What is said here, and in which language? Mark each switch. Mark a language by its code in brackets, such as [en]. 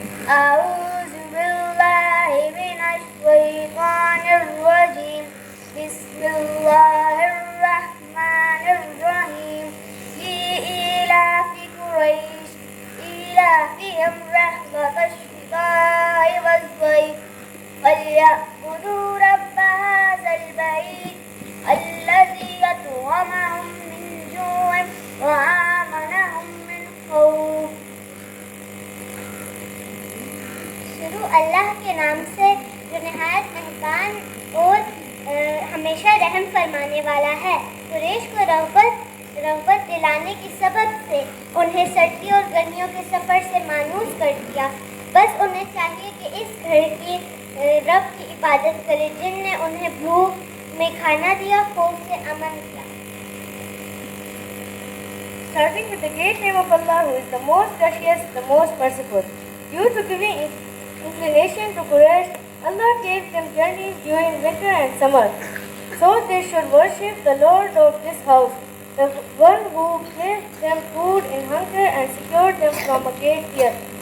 [ar] أعوذ بالله من الشيطان الرجيم بسم الله الرحمن الرحيم لإيلاف قريش إيلافهم رحلة الشتاء والصيف فليعبدوا رب هذا البيت الذي أطعمهم من جوع وآمنهم من خوف. [ur] شروع اللہ کے نام سے جو نہایت مہربان اور ہمیشہ رحم فرمانے والا ہے. قریش کو رغبت دلانے کے سبب سے انہیں سردی اور گرمیوں کے سفر سے مانوس کر دیا. بس انہیں چاہیے کہ اس گھر کی رب کی عبادت کرے جن نے انہیں بھوک میں کھانا دیا, خوف سے امن دیا. [en] Starting with the great name of Allah, who is the most gracious, the most merciful. Due to giving inclination to Quraysh, Allah gave them journeys during winter and summer. So they should worship the Lord of this house, the one who gave them food in hunger and secured them from a great fear.